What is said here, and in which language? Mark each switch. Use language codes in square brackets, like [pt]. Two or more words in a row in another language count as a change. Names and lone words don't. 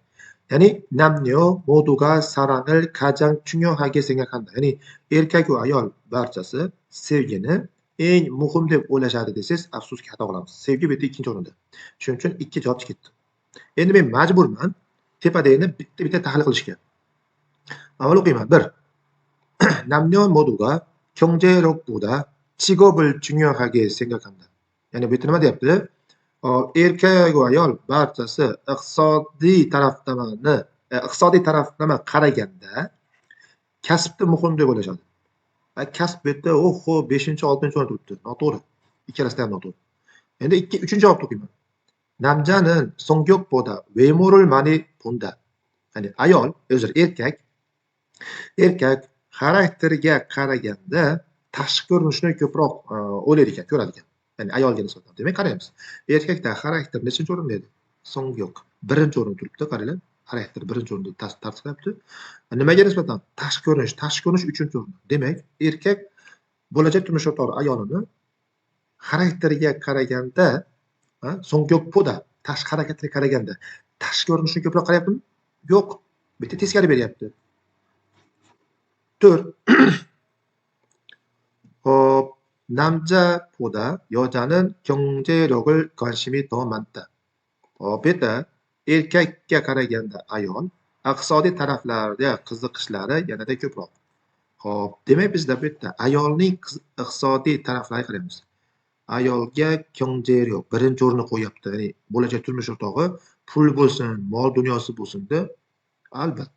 [ko] Ya'ni 남녀 모두가 사랑을 가장 중요하게 생각한다. [uz] Ya'ni erkak va ayol barchasi sevgini eng muhim deb o'ylashadi desangiz, afsuski xato qilamiz. Sevgi bu yerda ikkinchi o'rinda. Shuning uchun 2 javob ketdi. Endi men majburman tepadagini bitta tahlil qilishga. Avval o'qiyman. 1. [ko] 남녀 모두가 경제력보다 직업을 중요하게 생각한다. [uz] Ya'ni bu yerda nima deyapti? Erkak va ayol barchasi iqtisodiy taraflama qaraganda kasbni muhim deb o'ylashadi. Kasb bu yerda oho 5-6 o'rinda turibdi. Noto'g'ri. Ikkalasida ham noto'g'ri. Endi 3-chi javobni o'qiyman. [ko] 남자는 성격보다 외모를 많이 본다. [uz] Ya'ni ayol, o'zi erkak xarakteriga qaraganda tashqi ko'rinishni ko'proq o'ylaydi ekan, ko'radi ekan. Ya'ni ayolga nisbatan. Demak, qaraymiz. Erkakda xarakter nechinchi o'rinda edi? 성격 birinchi o'rinda turibdi, qaranglar. Xarakter birinchi o'rinda tasdiqlayapti. Nimaga nisbatan? Tashqi ko'rinish uchinchi o'rinda. Demak, erkak bo'lajak turmush o'rtog'i ayolini xarakteriga qaraganda, 성격보다 tashqi harakatiga qaraganda tashqi ko'rinishni ko'proq qarayaptimi? Yo'q. Bu yerda teskari beryapti. 4. [ko] 남자보다 여자는 경제력을 관심이 더 많다. [uz] Bu yerda erkakka qaraganda ayol iqtisodiy taraflarga qiziqishlari yanada ko'proq. Xo'p, demak bizda bu yerda ayolning iqtisodiy taraflariga qaraymiz. Ayolga 경제력 birinchi o'ringa qo'yapti. Ya'ni bo'lajak turmush o'rtog'i pul bo'lsin, mol dunyosi bo'lsin deb, albatta.